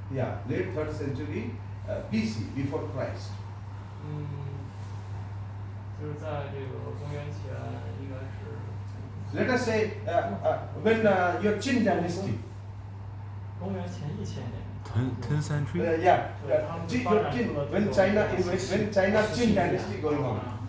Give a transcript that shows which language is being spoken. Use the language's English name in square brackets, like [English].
[English] Yeah, late 3rd century BC, before Christ. [Chinese] 就是在这个公元前应该是。 [English] Let us say when your Qin dynasty. [Chinese] 公元前1000年。 [English] 10th century. Yeah, when China's Qin dynasty going on.